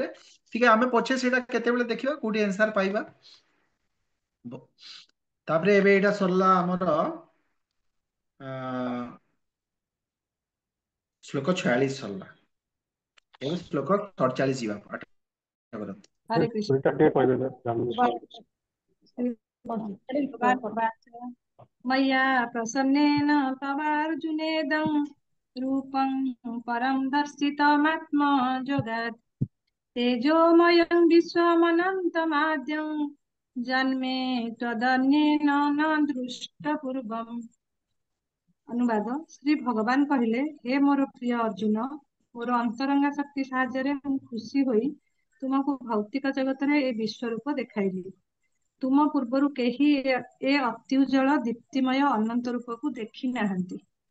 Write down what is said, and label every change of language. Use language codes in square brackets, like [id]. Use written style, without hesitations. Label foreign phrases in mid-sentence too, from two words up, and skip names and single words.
[or] ଟିକେ ଆମେ ପଛେ ସେଇଟା କେତେବେଳେ ଦେଖିବା କୋଉଠି ଏନ୍ସର ପାଇବା। ତାପରେ ଏବେ ଏଇଟା ସରିଲା ଆମର ଶ୍ଲୋକ 46 ସରିଲା, ଏବେ ଶ୍ଲୋକ 47 ଯିବା ପାଠ କରନ୍ତୁ। ହରେ କୃଷ୍ଣ। ସେଇଟା ଟିକେ କହିଦେବେ ଜାଣିନି। [sa] मय्या प्रसन्नेन तवार्जुनेदं रूपं परं दर्शितमात्मजोगात् तेजोमयं विश्वमनन्तमाद्यं जन्मे त्वदन्येन न दृष्टपूर्वम्। [or] ଅନୁବାଦ, ଶ୍ରୀ ଭଗବାନ କହିଲେ, ହେ ମୋର ପ୍ରିୟ ଅର୍ଜୁନ, ମୋର ଅନ୍ତରଙ୍ଗା ଶକ୍ତି ସାହାଯ୍ୟରେ ମୁଁ ଖୁସି ହୋଇ ତୁମକୁ ଭୌତିକ ଜଗତରେ ଏ ବିଶ୍ୱରୂପ ଦେଖାଇଲି। ତୁମ ପୂର୍ବରୁ କେହି ଏ ଅତି ଉଜ୍ଜଳ ଦୀପ୍ତିମୟ ଅନନ୍ତ ରୂପକୁ ଦେଖି ନାହାନ୍ତି।